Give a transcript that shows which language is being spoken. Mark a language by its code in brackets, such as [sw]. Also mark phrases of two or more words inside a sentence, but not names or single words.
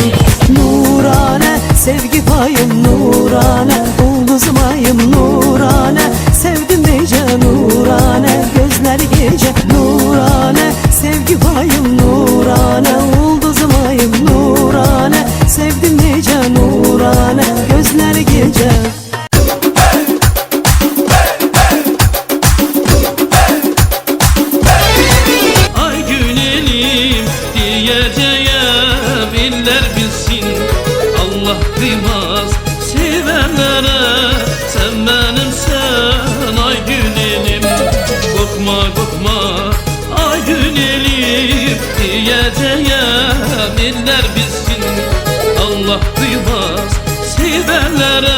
[az] Nuranə, sevgi payım nuranə, ulduzum ayım nuranə, sevdim necə nuranə, gözləri gecə nuranə, sevgi payım nuranə, ulduzum ayım nuranə, sevdim necə nuranə, gözləri gecə. [tr] Ay günelim diyeceğim, iller bilsin Allah kıymaz sevenlere. Sen benimsen ay günelim, korkma korkma ay günelim diyeceğim, iller bilsin Allah kıymaz sevenlere.